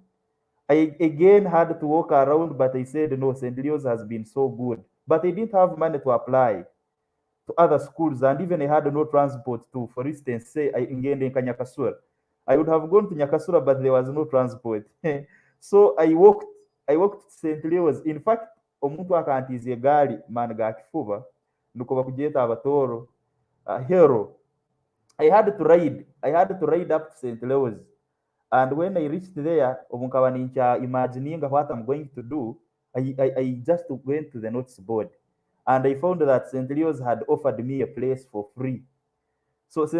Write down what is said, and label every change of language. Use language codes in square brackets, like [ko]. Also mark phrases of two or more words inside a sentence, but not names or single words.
[en] I again had to walk around, but I said, no, St. Leo's has been so good. But I didn't have money to apply to other schools, and even I had no transport to, for instance, say I ngende in Nyakasura. I would have gone to Nyakasura, but there was no transport. So I walked to St. Leo's. In fact, [ttj] omuntu akantiza egaali man ga kifuba nuko bakugenda abatoro hero. [en] I had to ride up to St. Leo's. And when I reached there, [ttj] omunkaba nincha [en] imagining what I'm going to do, I just went to the notice board and I found that St. Leo's had offered me a place for free. So St.